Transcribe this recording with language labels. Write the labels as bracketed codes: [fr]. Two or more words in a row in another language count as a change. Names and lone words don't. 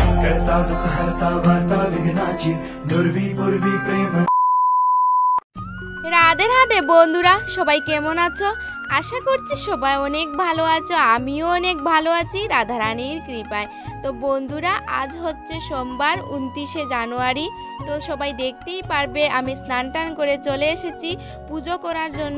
[mr] करता दुख हरता वार्ता विघ्नाची नुरवी मुरवी प्रेम। [bn] রাধে রাধে বন্ধুরা সবাই কেমন আছো? आशा करছি সবাই অনেক ভালো আছো, আমিও অনেক ভালো আছি রাধা রানীর কৃপায়। তো বন্ধুরা আজ হচ্ছে সোমবার 29শে জানুয়ারি। তো সবাই দেখতেই পারবে আমি স্নান টান করে চলে এসেছি পুজো করার জন্য।